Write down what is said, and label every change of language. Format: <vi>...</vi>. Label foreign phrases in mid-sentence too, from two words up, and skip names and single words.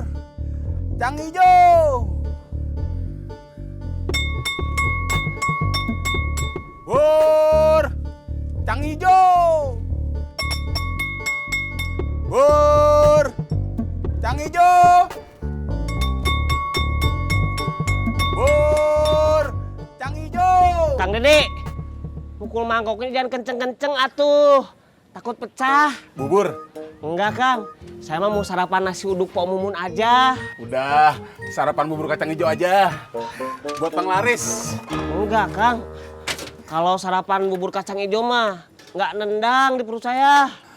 <id>Cang hijau. Bur. Cang hijau. Bur. Cang hijau. Bur. Cang hijau. Kang Dede, pukul mangkoknya jangan kenceng-kenceng atuh. Takut pecah. Bubur. Enggak, Kang. Saya mah mau sarapan nasi uduk Pok Mumun aja. Udah, sarapan bubur kacang hijau aja. Buat Bang Laris. Enggak, Kang. Kalau sarapan bubur kacang hijau mah nggak nendang di perut saya.</id>